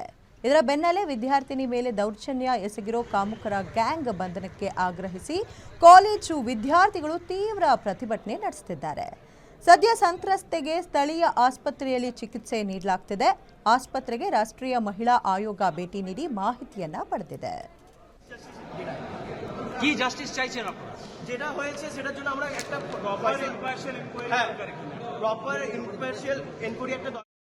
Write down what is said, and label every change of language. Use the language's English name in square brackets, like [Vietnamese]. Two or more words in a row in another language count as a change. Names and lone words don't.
[Kannada] ಇದರ ಬೆನ್ನಲ್ಲೇ ವಿದ್ಯಾರ್ಥಿನಿ ಮೇಲೆ ದೌರ್ಜನ್ಯ ಎಸಗಿರೋ ಕಾಮುಕರ ಗ್ಯಾಂಗ್ ಬಂಧನಕ್ಕೆ ಆಗ್ರಹಿಸಿ ಕಾಲೇಜು ವಿದ್ಯಾರ್ಥಿಗಳು ತೀವ್ರ ಪ್ರತಿಭಟನೆ ನಡೆಸುತ್ತಿದ್ದಾರೆ. ಸದ್ಯ ಸಂತ್ರಸ್ತೆಗೆ ಸ್ಥಳೀಯ ಆಸ್ಪತ್ರೆಯಲ್ಲಿ ಚಿಕಿತ್ಸೆ ನೀಡಲಾಗುತ್ತಿದೆ. ಆಸ್ಪತ್ರೆಗೆ ರಾಷ್ಟ್ರೀಯ ಮಹಿಳಾ ಆಯೋಗ ಭೇಟಿ ನೀಡಿ ಮಾಹಿತಿಯನ್ನ ಪಡೆದಿದೆ. [Bangla] কি জাস্টিস চাইছেন আপনারা? যেটা হয়েছে সেটার জন্য আমরা একটা [English] proper impartial inquiry [Bangla] একটা